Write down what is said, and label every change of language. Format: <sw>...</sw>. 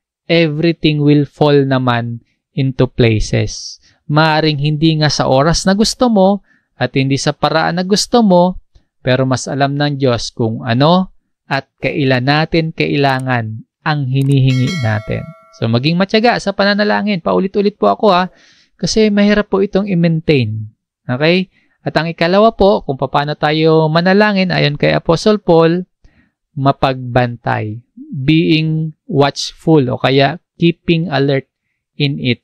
<en>Everything will fall naman into places.</en> <tl>Maaring hindi nga sa oras na gusto mo at hindi sa paraan na gusto mo, pero mas alam ng Diyos kung ano at kailan natin kailangan ang hinihingi natin. So, maging matyaga sa pananalangin.</tl> <en>Paulit-ulit po</en> <tl>ako kasi mahirap po itong i-maintain.</tl> <en>Okay?</en> <tl>At ang ikalawa po, kung paano tayo manalangin, ayon kay Apostle Paul, mapagbantay.</tl> <en>Being watchful o kaya keeping alert in it.</en>